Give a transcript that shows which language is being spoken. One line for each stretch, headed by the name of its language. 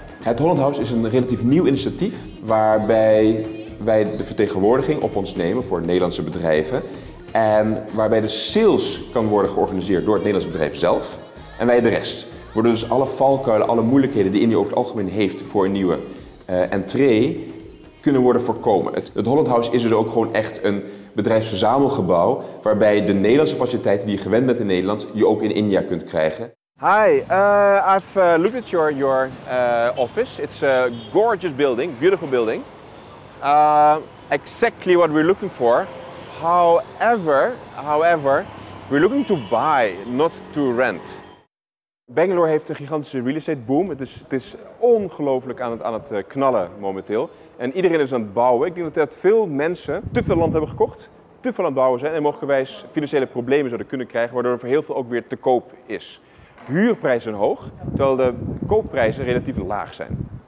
Dutch: Het Holland House is een relatief nieuw initiatief waarbij wij de vertegenwoordiging op ons nemen voor Nederlandse bedrijven en waarbij de sales kan worden georganiseerd door het Nederlandse bedrijf zelf en wij de rest. Worden dus alle valkuilen, alle moeilijkheden die India over het algemeen heeft voor een nieuwe entree kunnen worden voorkomen. Het Holland House is dus ook gewoon echt een bedrijfsverzamelgebouw waarbij de Nederlandse faciliteiten die je gewend bent in Nederland je ook in India kunt krijgen.
English: Hi, I've looked at your office. It's a gorgeous building, beautiful building. Exactly what we're looking for. However, we're looking to buy, not to rent.
Dutch: Bangalore heeft een gigantische real estate boom. Het is ongelooflijk aan het knallen momenteel. En iedereen is aan het bouwen. Ik denk dat veel mensen te veel land hebben gekocht, te veel aan het bouwen zijn en mogelijkerwijs financiële problemen zouden kunnen krijgen, waardoor er voor heel veel ook weer te koop is. Huurprijzen zijn hoog, terwijl de koopprijzen relatief laag zijn.